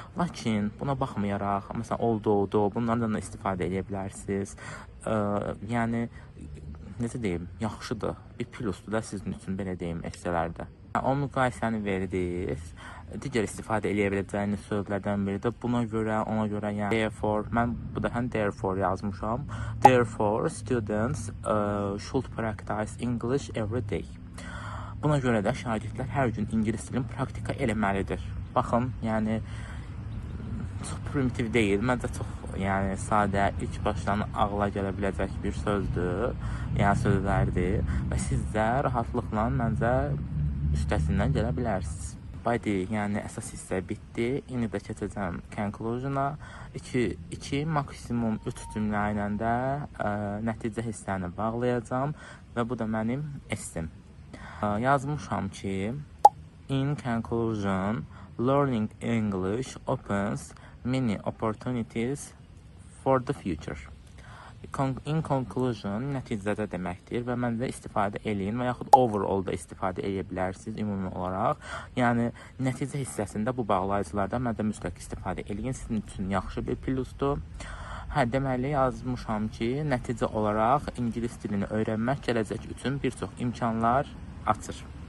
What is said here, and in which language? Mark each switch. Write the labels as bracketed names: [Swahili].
[Azerbaijani] Lakin buna baxmayaraq, məsələn, oldu, bunlardan da istifadə edə bilərsiniz. Yəni necə deyim, yaxşıdır. Bir plusdur da sizin üçün, belə deyim, esselərdə. O müqayisəni verdiniz. Digər istifadə eləyə biləcəyiniz sözlərdən biri də buna görə, ona görə, yəni therefore, mən bu da həm therefore yazmışam. [English] Therefore, students should practice English every day. [Azerbaijani] Buna görə də şagirdlər hər gün ingilis dilini praktika eləməlidir. Baxın, yəni çox primitiv deyil, məncə çox yəni sadə, ilk başdan ağla gələ biləcək bir sözdür, yəni sözlərdir və siz də rahatlıqla məncə üstəsindən gələ bilərsiniz. Body, yəni əsas hissə bitdi. İndi də keçəcəm conclusion-a. 2 maksimum 3 cümlə ilə də nəticə hissəni bağlayacağam və bu da mənim S-im. Yazmışam ki, [English] in conclusion, learning English opens many opportunities for the future. In conclusion, [Azerbaijani] nəticədə deməkdir və məndə istifadə eləyin və yaxud overall da istifadə edə bilərsiniz ümumi olaraq. Yəni, nəticə hissəsində bu bağlayıcılardan məndə mütləq istifadə eləyin. Sizin üçün yaxşı bir plusdur. Deməli, yazmışam ki, nəticə olaraq ingilis dilini öyrənmək gələcək üçün bir çox imkanlar açır.